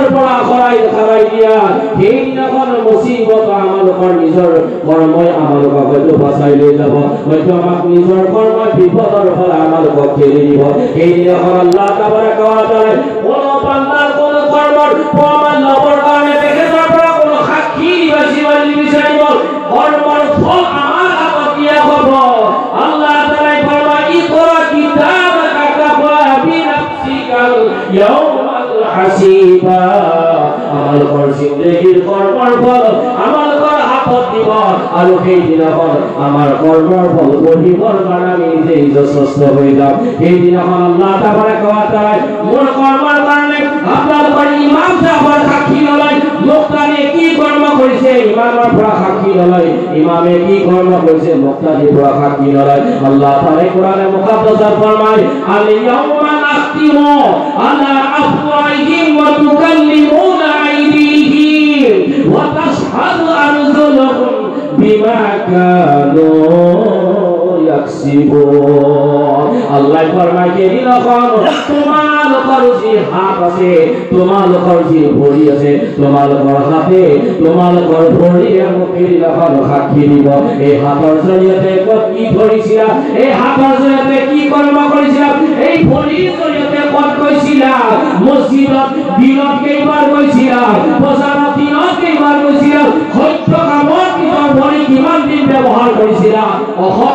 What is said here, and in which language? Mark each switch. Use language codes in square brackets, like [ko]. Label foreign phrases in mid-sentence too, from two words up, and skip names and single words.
[as] পৰা খৰাই দিয়া সেই দিনাখন মুসিবত আমালোকৰ নিজৰ কৰ্মই আমালোকক হয়তো বাচাই লৈ যাব হয়তো আমাক নিজৰ কৰ্মই বিপদৰ পৰা আমালোকক ঠেলি দিব সেই দিনাখন [ar] الله تبارك وتعالى [as] কোনো বান্দাৰ কোনো কৰ্মৰ প্ৰমাণ ল'বৰ কাৰণে তেখেতৰ পৰা কোনো সাক্ষী জীবনী বিচাৰিব কৰ্মৰ ফল আমাৰ হাতত দিয়া হ'ব [ar] الله تعالى [as] ফৰমায় [ar] اقرأ كتابك كفى بنفسك اليوم حسيبا [as] আমালোকৰ জিন্দেগীৰ কৰ্মৰ ফল আমালোকৰ হাতত দিব আৰু সেই দিনাখন আমাৰ কৰ্মৰ ফল পঢ়িবৰ কাৰণে আমি নিজেই যথেষ্ট হৈ যাম সেই দিনাখন [ar] الله تبارك وتعالى [as] মোৰ কৰ্মৰ কাৰণে আপোনালোকৰ ইমাম সাহেবৰ সাক্ষী নলয় মুক্তানে কি কৰ্ম কৰিছে ইমামৰ পৰা সাক্ষী নলয় ইমামে কি কৰ্ম কৰিছে মুক্তাদিৰ পৰা সাক্ষী নলয় [ar] الله تعالى [as] কোরআনে মুকাদ্দাসত ফরমায় [ar] اليوم نختم على أفواههم وتكلمنا أيديهم وتشهد أرجلهم بما كانوا [as] ইয়াকসিবুন আল্লাহ ফরমায় যে দিনখন তোমালোকৰ যি হাত আছে তোমালোকৰ যি ভৰি আছে তোমালোকৰ হাতে তোমালোকৰ ভৰিয়ে মুখেৰ এখন সাক্ষী দিব এই হাতৰ জৰিয়তে কি কৰিছিলা এই হাতৰ জৰিয়তে কি কৰ্ম কৰিছিলা এই ভৰিৰ জৰিয়তে ক'ত গৈছিলা মছজিদত দিনত কেইবাৰ গৈছিলা বজাৰত দিনত কেইবাৰ গৈছিলা সত্য কামত নিজৰ ভৰি কিমান দিন ব্যৱহাৰ কৰিছিলা অসৎ